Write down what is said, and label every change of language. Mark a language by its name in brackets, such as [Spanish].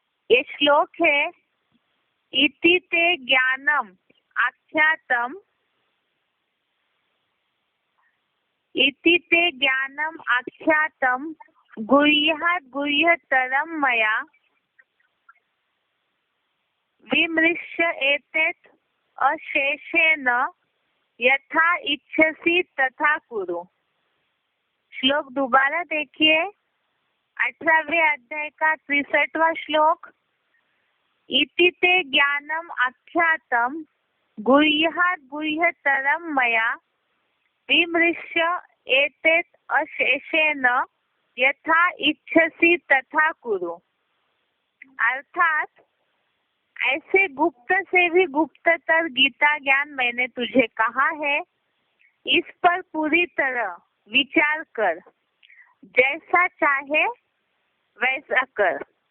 [Hindi] ये श्लोक है [Sanskrit] इति ते ज्ञानम आख्यातम, इति ते ज्ञानम आख्यातम गुह्यात् गुह्यतरम मया विमृश्य एतत् अशेषेण यथा इच्छसि तथा कुरु। [Hindi] श्लोक दोबारा देखिए, 18वें अध्याय का 63वां श्लोक। [Sanskrit] इति ते ज्ञानम आख्यातम गुह्यात् गुह्यतरम मया विमृश्य एतत् अशेषेण यथा इच्छसि तथा कुरु। [Hindi] अर्थात ऐसे गुप्त से भी गुप्ततर गीता ज्ञान मैंने तुझे कहा है, इस पर पूरी तरह विचार कर, जैसा चाहे वैसा कर।